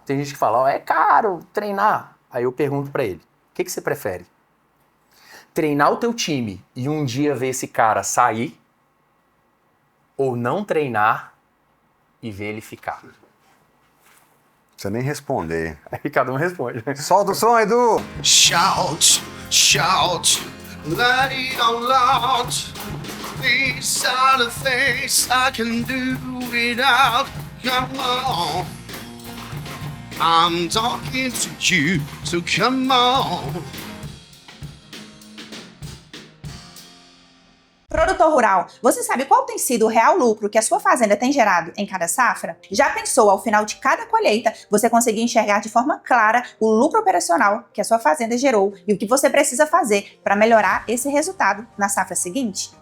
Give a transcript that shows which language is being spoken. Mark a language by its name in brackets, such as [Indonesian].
[Portuguese] Tem gente que fala, ó, é caro treinar. Aí eu pergunto pra ele, o que você prefere? Treinar o teu time e um dia ver esse cara sair? Ou não treinar e ver ele ficar? Não precisa nem responder. Aí cada um responde. Solta o som, Edu! [English] Shout, shout, let it all out. These are the things I can do without. Come on, I'm talking to you, so come on. [Portuguese] Produtor rural, você sabe qual tem sido o real lucro que a sua fazenda tem gerado em cada safra? Já pensou, ao final de cada colheita, você conseguir enxergar de forma clara o lucro operacional que a sua fazenda gerou e o que você precisa fazer para melhorar esse resultado na safra seguinte?